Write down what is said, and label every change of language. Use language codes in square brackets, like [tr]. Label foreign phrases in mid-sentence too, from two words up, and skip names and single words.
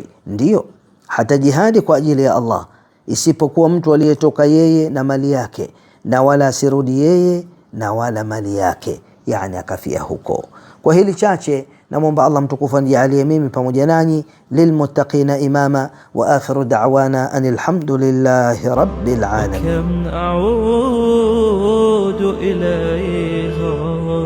[sw] Ndiyo, hata jihadi kwa ajili ya Allah, isipokuwa mtu aliyetoka yeye na mali yake, na wala asirudi yeye na wala mali yake, yani akafia huko. Kwa hili chache namwomba Allah mtukufu anijalie mimi pamoja nanyi [ar] للمتقين إماما, وآخر دعوانا أن الحمد لله رب العالمين. كم أعود إليها